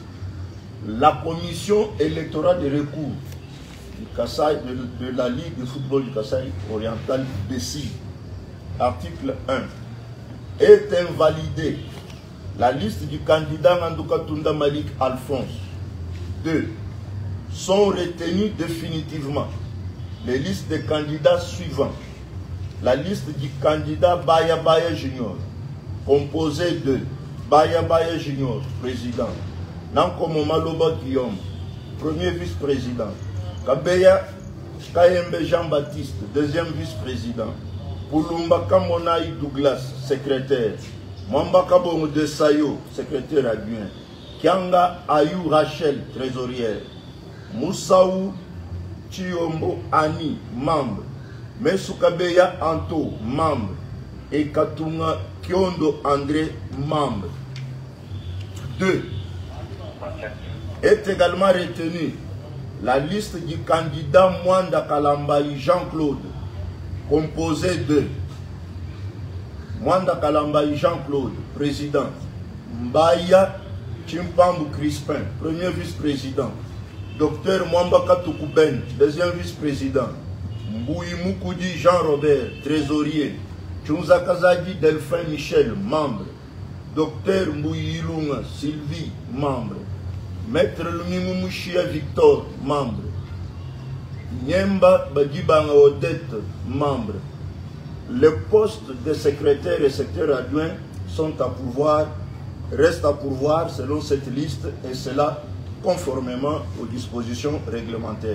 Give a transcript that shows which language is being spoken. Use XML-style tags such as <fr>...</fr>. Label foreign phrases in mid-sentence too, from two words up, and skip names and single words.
<fr>La commission électorale de recours du Kasaï, de la Ligue de football du Kasaï oriental décide, article 1, est invalidée la liste du candidat Nandouka Tunda Malik Alphonse. 2. Sont retenus définitivement les listes des candidats suivants. La liste du candidat Baya Baya Junior, composée de Baya Baya Junior, président, Nankomo Maloba Guillaume, premier vice-président, Kabeya Kayembe Jean-Baptiste, deuxième vice-président, Pulumba Kamonaï Douglas, secrétaire, Mwamba Kabongo de Sayo, secrétaire adjoint, Kianga Ayou Rachel, trésorière, Moussaou Chiombo Ani, membre, Mesukabeya Anto, membre, et Katunga Kiondo André, membre. 2. Est également retenu la liste du candidat Mwanda Kalambayi Jean-Claude, composé de Mwanda Kalambayi Jean-Claude, président, Mbaya Chimpambu Crispin, premier vice-président, Dr Mwamba Katoukuben, deuxième vice-président, Mbouyi Moukoudi Jean-Robert, trésorier, Chunza Kazadi Delphin Michel, membre, Dr Mbouyi Ilunga Sylvie, membre, Maître Lumimou Mouchia Victor, membre, Nyemba Badibanga Odette, membre. Les postes de secrétaire et secrétaire adjoint sont à pourvoir, restent à pourvoir selon cette liste et cela conformément aux dispositions réglementaires.</fr>